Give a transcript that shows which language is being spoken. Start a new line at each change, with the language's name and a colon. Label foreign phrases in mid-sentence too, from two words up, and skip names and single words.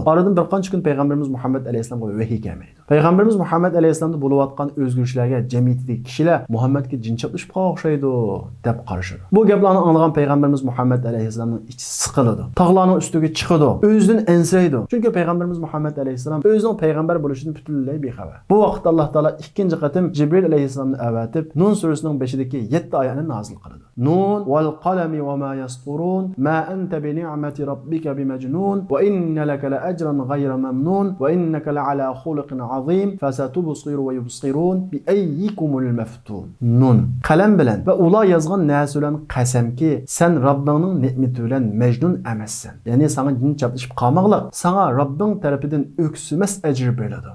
Uzbek: Oradan bir qancha kun payg'ambarimiz Muhammad alayhisalomga vahiy kelmaydi. Payg'ambarimiz Muhammad alayhisalomda bo'layotgan o'zgarishlarga jamiyatdagi kishilar Muhammadga jin chaplashib o'xshaydi deb qarashadi. Bu gaplarni anglagan payg'ambarimiz Muhammad alayhissalomning ichi siqiladi. Tog'larning ustiga chiqadi. O'zidan ensiraydi. Chunki payg'ambarimiz Muhammad alayhissalom o'zining payg'ambar bo'lishidan butunlay bexabar. Bu vaqtda Alloh taolo ikkinchi qatim Jibril alayhissalomni avatib, Nun surasining 5-dagi 7 oyatni nozil qiladi.
Arabic: ن والقلم وما يسطرون ما أنت بنعمة ربك بمجنون وإن لك لأجرا غير ممنون وإنك لعلى خلق عظيم فستبصر ويبصرون بأيكم المفتون.
Uzbek: Nun qalam bilan va ular yozgan narsa bilan qasamki sen Robbingning ne'mati bilan majnun emassan. Ya'ni sana din chaplashib qolmoqliq, sana Robbing tarafidan o'ksimas ajr beriladi.